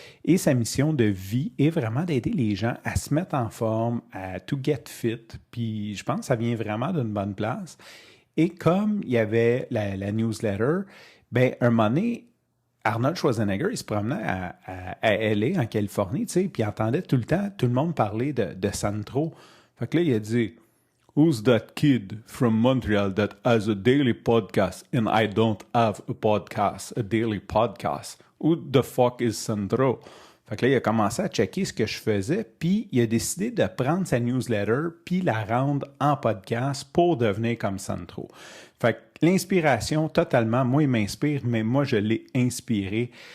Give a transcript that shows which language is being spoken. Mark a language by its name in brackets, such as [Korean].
[French] Et sa mission de vie est vraiment d'aider les gens à se mettre en forme, à [English] to get fit. [French] Puis je pense que ça vient vraiment d'une bonne place. Et comme il y avait la newsletter, ben un moment donné, Arnold Schwarzenegger, il se promenait à LA, en Californie, tu sais, puis il entendait tout le temps tout le monde parler de Sandro. Fait que là, il a dit [English] « Who's that kid from Montreal that has a daily podcast and I don't have a podcast, a daily podcast? Who the fuck is Sandro? [French] » Fait que là, il a commencé à checker ce que je faisais, puis il a décidé de prendre sa newsletter puis la rendre en podcast pour devenir comme Sandro. Fait que l'inspiration, totalement, moi, il m'inspire, mais moi, je l'ai inspiré.